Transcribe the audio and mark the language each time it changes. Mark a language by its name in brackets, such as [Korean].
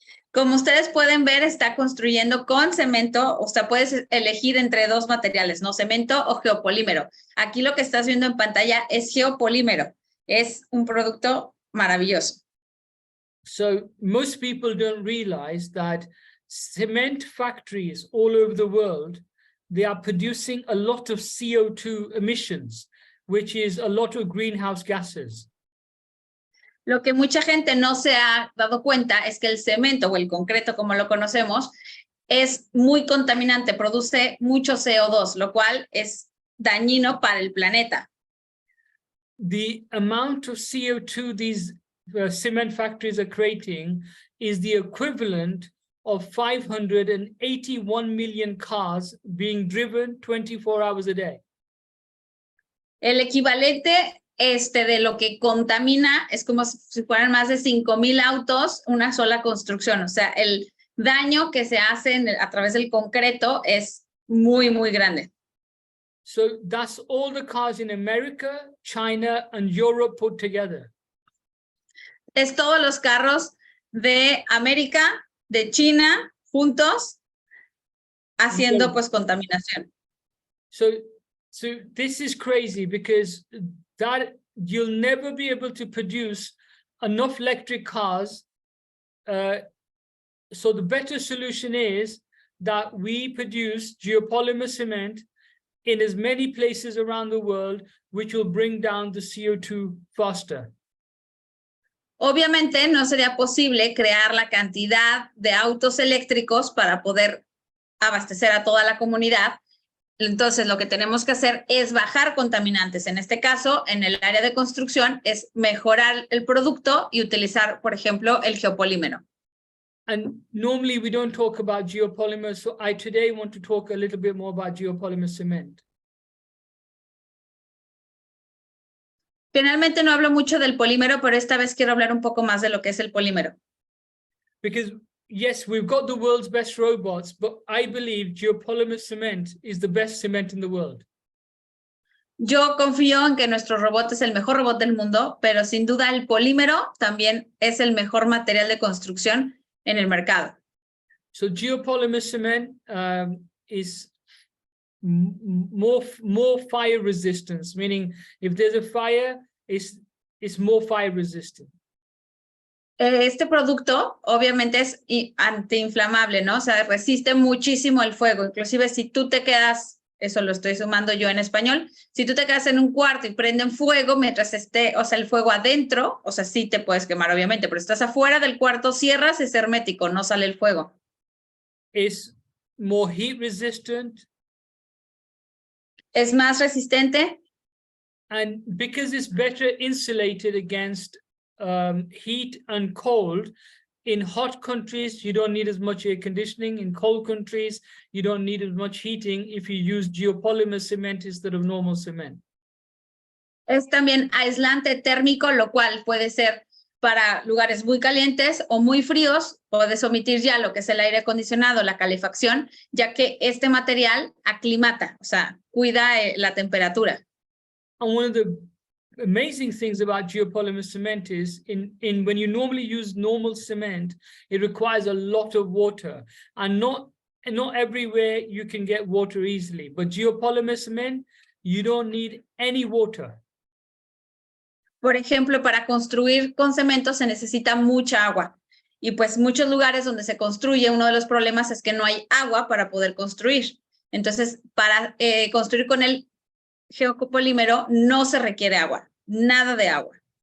[Spanish] Como ustedes pueden ver, está construyendo con cemento, o sea, puedes elegir entre dos materiales, ¿no? Cemento o geopolímero. Aquí lo que estás viendo en pantalla es geopolímero. Es un producto maravilloso. [English] So most people don't realize that cement factories all over the world, they are producing a lot of CO2 emissions, which is a lot of greenhouse gases. [Spanish] Lo que mucha gente no se ha dado cuenta es que el cemento o el concreto, como lo conocemos, es muy contaminante, produce mucho CO2, lo cual es dañino para el planeta. [English] The amount of CO2 these cement factories are creating is the equivalent of 581 million cars being driven 24 hours a day. [Spanish] El equivalente de lo que contamina es como si fueran más de 5,000 autos una sola construcción. O sea, el daño que se hace a través del concreto es muy, muy grande. [English] So that's all the cars in America, China, and Europe put together. [Spanish] Es todos los carros de América, de China, juntos, haciendo pues contaminación. [English] So this is crazy because that you'll never be able to produce enough electric cars. So the better solution is that we produce geopolymer cement in as many places around the world, which will bring down the CO2 faster. [Spanish] Obviamente no sería posible crear la cantidad de autos eléctricos para poder abastecer a toda la comunidad. Entonces, lo que tenemos que hacer es bajar contaminantes. En este caso, en el área de construcción, es mejorar el producto y utilizar, por ejemplo, el geopolímero. [English] And normally we don't talk about geopolymer, so I today want to talk a little bit more about geopolymer cement. [Spanish] Generalmente no hablo mucho del polímero, pero esta vez quiero hablar un poco más de lo que es el polímero. [English] Because yes, we've got the world's best robots, but I believe geopolymer cement is the best cement in the world. [Spanish] Yo confío en que nuestro robot es el mejor robot del mundo, pero sin duda el polímero también es el mejor material de construcción en el mercado. [English] So geopolymer cement is more fire resistance, meaning if there's a fire, it's more fire resistant. [Spanish] Este producto obviamente es antiinflamable, ¿no? O sea, resiste muchísimo el fuego. Inclusive si tú te quedas, eso lo estoy sumando yo en español, si tú te quedas en un cuarto y prenden fuego mientras esté, o sea, el fuego adentro, o sea, sí te puedes quemar obviamente, pero estás afuera del cuarto, cierras, es hermético, no sale el fuego. [English] It's more heat resistant. [Spanish] Es más resistente. [English] And because it's better insulated against heat and cold, in hot countries, you don't need as much air conditioning. In cold countries, you don't need as much heating if you use geopolymer cement instead of normal cement. [Spanish] Es también aislante térmico, lo cual puede ser para lugares muy calientes o muy fríos. Puedes omitir ya lo que es el aire acondicionado, la calefacción, ya que este material aclimata, o sea, cuida la temperatura. [English] And one of the amazing things about geopolymer cement is when you normally use normal cement, it requires a lot of water, and not everywhere you can get water easily. But geopolymer cement, you don't need any water. [Spanish] Por ejemplo, para construir con cemento se necesita mucha agua. Y pues muchos lugares donde se construye, uno de los problemas es que no hay agua para poder construir. Entonces, para construir con el geopolímero no se requiere agua, nada de agua.